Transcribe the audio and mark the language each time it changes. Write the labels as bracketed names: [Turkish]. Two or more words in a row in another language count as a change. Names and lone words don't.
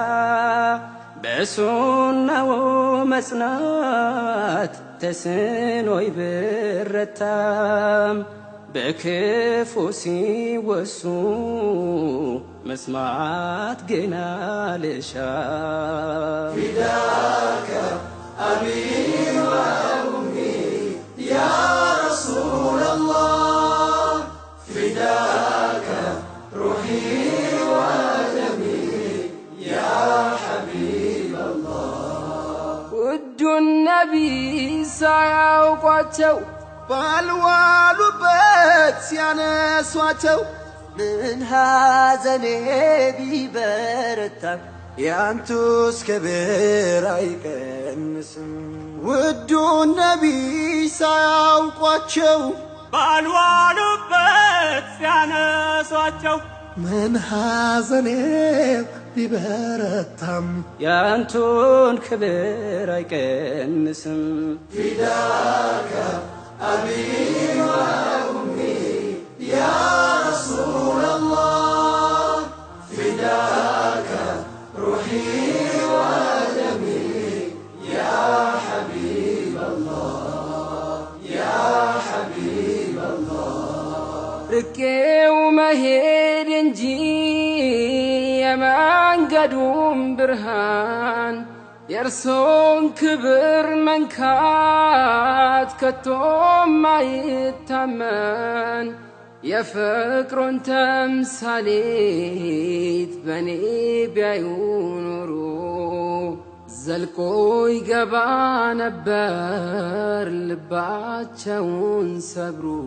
[Amharic] በሱናው መጽናት ተስኖይ ብረታም በክፉ ሲወሱ መስማት ግን አልሻም [Arabic] فداك أبي وأمي يا رسول الله فداك روحي ودمي يا حبيب الله [Amharic] ውዱ ነቢይ ሳያውቋቸው ባልዋሉበት ሲያነሷቸው ምን ሐዘኔ ቢበረታ ያንቱስ ክብር አይቀንስም ውዱን ነቢይ ሳያውቋቸው ባልዋሉበት ሲያነሷቸው ምን ሐዘኔ ቢበረታም ያንቱን ክብር አይቀንስም [Arabic] فداك أبي وأمي يا رسول الله فداك روحي ودمي يا حبيب الله يا حبيب الله [Amharic] ርቄው መሄድ እንጂ የመንገዱም ብርሃን የእርሶን ክብር መንካት ከቶም አይታመን የፍቅሩን ተምሳሌት በኔ ቢያዩ ኖሮ ዘልቆ ይገባ ነበር ልባቸውን ሰብሩ